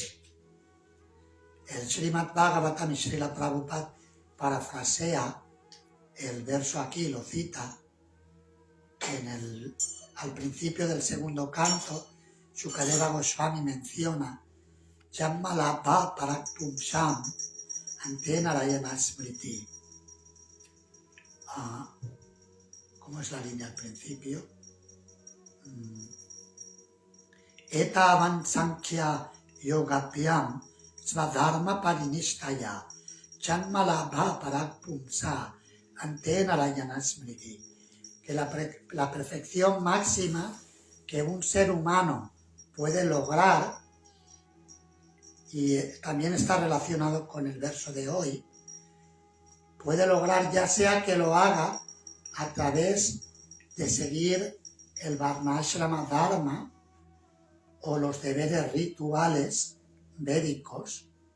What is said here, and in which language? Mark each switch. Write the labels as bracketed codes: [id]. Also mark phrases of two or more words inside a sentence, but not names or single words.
[es] El Srimad Bhagavatam y Srila Prabhupada parafrasea el verso aquí, lo cita, al principio del segundo canto, Shukadeva Goswami menciona [sa] Jammalabha Paraktum Sham Ante Narayana Smriti. [es] ¿Cómo es la línea al principio? [sa] Etavan Sankhya Yogapyam Svadharma Parinishtaya Janmalabha Parakpumsa Ante Narayana Smriti. [es] Que la perfección máxima que un ser humano puede lograr, y también está relacionado con el verso de hoy, puede lograr ya sea que lo haga a través de seguir el [sa] Varnashrama Dharma [es] o los deberes rituales védicos,